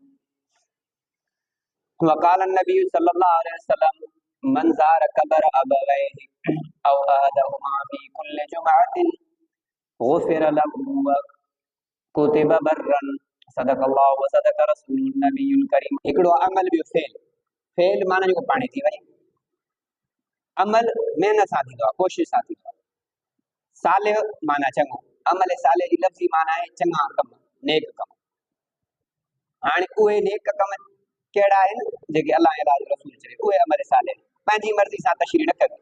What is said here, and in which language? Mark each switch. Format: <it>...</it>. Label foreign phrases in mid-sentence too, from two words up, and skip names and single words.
<ar>وقال النبي صلى الله عليه وسلم من زار قبر أبويه أو أحدهما في كل جمعة غفر له وكتب برا صدق الله وصدق رسول النبي الكريم.</ar> <sd>हिकिड़ो अमल ॿियो फेल माना जेको पाणे थी वञे, अमल महिनत सां थींदो आहे, कोशिशि सां थींदो आहे। सालिह माना चङो,</sd> <ar>عمل صالح</ar> <sd>जी लफ़्ज़ी माना आहे चङा कम, नेक कम। हाणे उहे नेक कम कहिड़ा आहिनि जेके अल्लाह ऐं अल्लाह जो रसूल चए, उहे</sd> <ar>عمل صالح</ar> <sd>पंहिंजी मर्ज़ी सां तशरीह न कयो।</sd>